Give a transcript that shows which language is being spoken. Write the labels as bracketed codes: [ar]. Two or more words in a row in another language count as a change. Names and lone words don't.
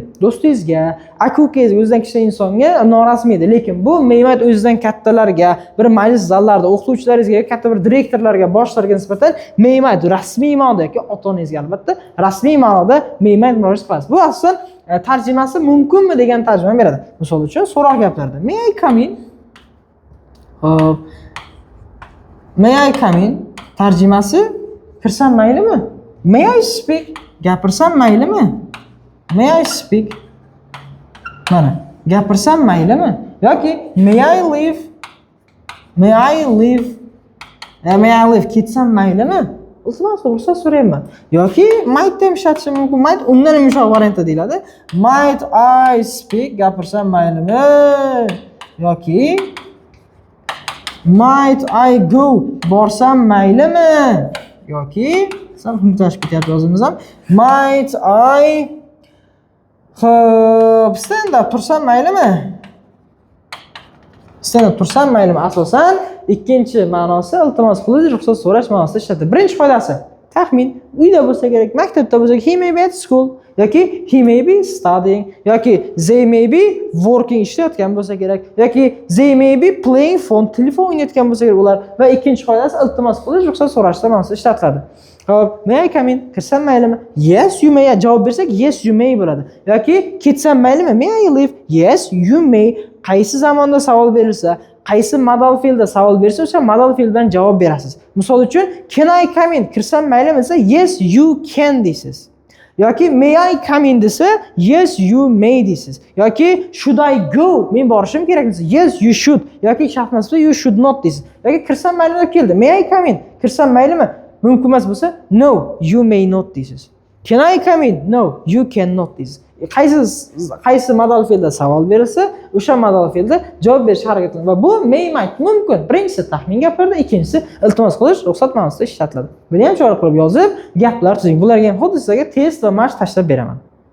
[uz] Do'stingizga, aka-ukangizga, o'zidan kichik insonga norasmiy edi. Lekin bu [en] may might [uz] o'zidan kattalarga, bir majlis zallarida o'qituvchilaringizga, katta bir direktorlarga, boshlarga nisbatan [en] may might [uz] rasmiy ma'noda yoki ota-onangizga albatta rasmiy ma'noda [en] may might [uz] murojaat qilasiz. Bu asosan tarjimasi mumkinmi degan tarjima beradi. Misol uchun, so'roq gaplarda [en] may I come in? [uz] Hop. [en] May I come in? [uz] Tarjimasi kirsam maylimi? [en] May I speak? [uz] Gapirsam maylimi? [en] May I speak? [uz] Mana, gapirsam maylimi? [en] Yoki may I leave? May I leave? May I leave? [uz] Ketsam maylimi? Iltimos ruxsat so'rayman. Yoki might ham ishlatishim mumkin. Might undan ham yumshoq variantda deyiladi. [en] Might I speak? [uz] Gapirsam maylimi? [en] Yoki might I go? [uz] Borsam maylimi? Yoki sal xumtashib ketyapti o'zimiz ham. [en] Might I stand up [uz] tursam maylimi? [en] Stand up [uz] tursam maylimi? Asosan ikkinchi ma'nosi iltimos qilish, ruxsat so'rash ma'nosida ishlatiladi. Birinchi qoidasi taxmin. Uyda bo'lsa kerak, maktabda bo'lsa kerak, [en] he may be at school yoki he may be studying yoki they may be working [uz] ishlayotgan bo'lsa kerak [en] yoki they may be playing phone, [uz] telefon o'ynayotgan bo'lsa kerak ular. Va ikkinchi qoidasi iltimos qilish, ruxsat so'rash ma'nosida ishlatiladi. Hop, [en] may I come in? [uz] Kirsam maylimi? [en] Yes, you may. [uz] Javob bersak [en] yes, you may [uz] bo'ladi. Yoki ketsam maylimi? [en] May I leave? Yes, you may. [uz] Qaysi zamonda savol berilsa, qaysi modal fe'lda savol bersa, o'sha modal fe'l bilan javob berasiz. Misol uchun, [en] can I come in? [uz] Kirsam maylimi desa, [en] yes, you can deysiz. Yoki may I come in desa, yes, you may deysiz. Yoki should I go? [uz] Men borishim kerak desa, [en] yes, you should. [uz] Yoki shart emas bo'lsa, [en] you should not deysiz. [uz] Yoki kirsam maylimi keldi. [en] May I come in? [uz] Kirsam maylimi? Mumkin emas bo'lsa, [en] no, you may not deysiz. Can I come in? No, you cannot deysiz. [uz] Qaysi modal fe'lda savol berilsa, o'sha modal fe'lda javob berish harakat qiling. Va bu [en] may might [uz] mumkin. Birinchisi taxmin gaplarda, ikkinchisi iltimos qilish, ruxsat ma'nosida ishlatiladi. Buni ham chora qilib yozib, gaplar tuzing. Bularga ham xuddi sizlarga test va mashq tashlab beraman.